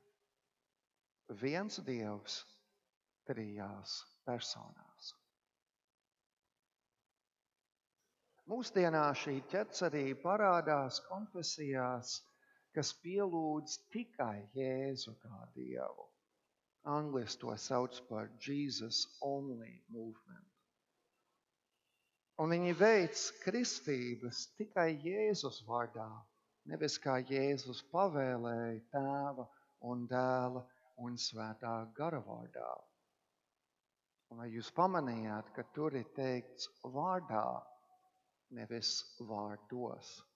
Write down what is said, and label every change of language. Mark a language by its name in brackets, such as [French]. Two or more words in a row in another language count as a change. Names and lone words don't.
[Latvian] Viens Dievs 3 personās. Mūsdienās šī ķecerība parādās konfesijās, kas pielūdz tikai Jēzu kā Dievu. Angliski to sauc par [English] Jesus only movement. [Latvian] Un viņi veic kristības tikai Jēzus vārdā, nevis kā Jēzus pavēlēja Tēva un Dēla un Svētā gara vārdā. Un vai jūs pamanījāt, ka tur ir teikts vārdā, nevis vārdos?